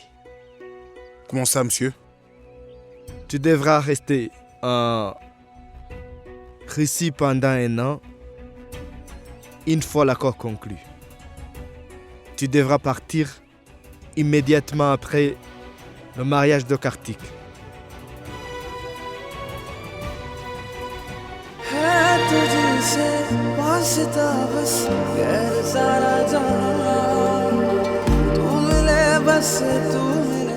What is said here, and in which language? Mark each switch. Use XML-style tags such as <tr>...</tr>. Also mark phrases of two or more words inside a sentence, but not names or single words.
<fr>Comment ça, monsieur? Tu devras rester en Russie pendant 1 an, une fois l'accord conclu. Tu devras partir immédiatement après le mariage de Kartik.</fr> <hi>तुझसे वास्ता बस गैर सारा जहां तू मिले बस तू मिले</hi>